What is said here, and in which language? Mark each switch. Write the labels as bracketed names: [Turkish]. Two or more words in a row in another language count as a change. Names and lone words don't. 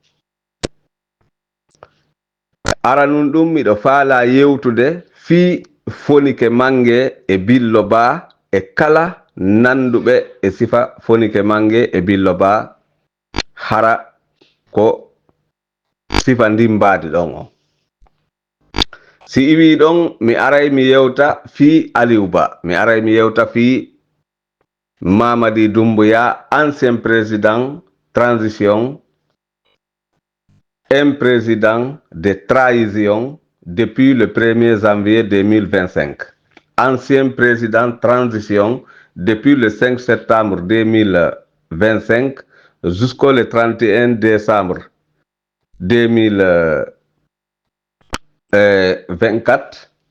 [Fula] Aranun ɗum miɗo faala yewtude fi fonike mange e Billo Ba e kala nanduɓe e sifa fonike mange e Billo Ba hara ko sifa ndimbadi ɗon o. Si iwi ɗon mi aray mi yewta fi Aliou Ba, mi aray mi yewta fi Mamadi Doumbouya, [French] ancien président transition, un président de trahison depuis le 1er janvier 2025. Ancien président transition depuis le 5 septembre 2025 jusqu'au 31 décembre 2024.